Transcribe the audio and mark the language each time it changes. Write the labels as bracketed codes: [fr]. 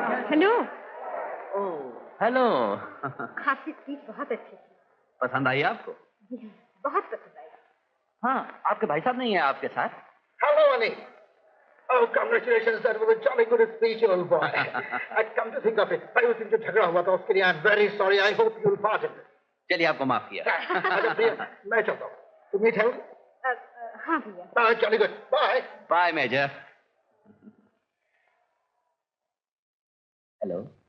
[hi] Hello. Hello. आपकी speech बहुत अच्छी थी। पसंद आई आपको? जी हाँ, बहुत पसंद आई। हाँ, आपके भाई साहब नहीं है आपके साथ? [en] Hello, Annie. Oh, congratulations, that was a jolly good speech, old boy. I'd come to think of it. [hi] भाई उस दिन जो झगड़ा हुआ था उसके लिए [en] I'm very sorry. I hope you'll pardon me. [hi] चलिए, आपको माफ किया। अच्छा प्रिया, मैं चलता हूँ। तुम मीट है? हाँ भैया। [en] Jolly good. Bye. [hi] Bye major. Hello.